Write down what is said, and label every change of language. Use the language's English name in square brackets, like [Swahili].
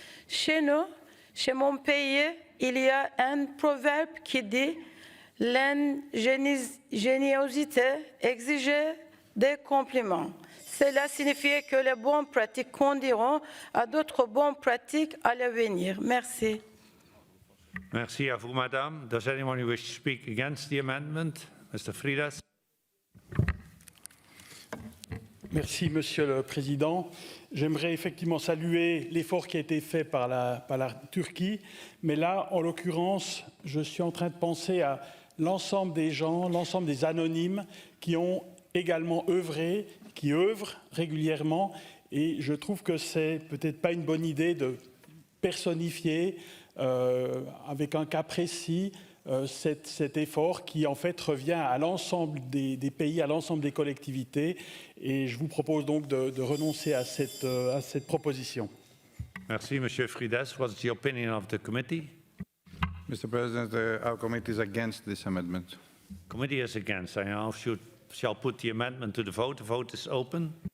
[French] Chez nous, chez mon pays, il y a un proverbe qui dit « l'ingéniosité exige des compliments ». Cela signifie que les bonnes pratiques conduiront à d'autres bonnes pratiques à l'avenir. Merci. Merci à vous, Madame. [English] Does anyone wish to speak against the amendment? Mr. Fridas. [French] Merci, Monsieur le Président. J'aimerais effectivement saluer l'effort qui a été fait par la Turquie, mais là, en l'occurrence, je suis en train de penser à l'ensemble des gens, l'ensemble des anonymes qui ont également œuvré, qui œuvrent régulièrement, et je trouve que c'est peut-être pas une bonne idée de personnifier avec un cas précis cet effort qui en fait revient à l'ensemble des pays, à l'ensemble des collectivités, et je vous propose donc de renoncer à cette proposition. Merci, Monsieur [English] Fridas. What's the opinion of the committee? Mr. President, our committee is against this amendment. Committee is against. I now shall put the amendment to the vote. The vote is open.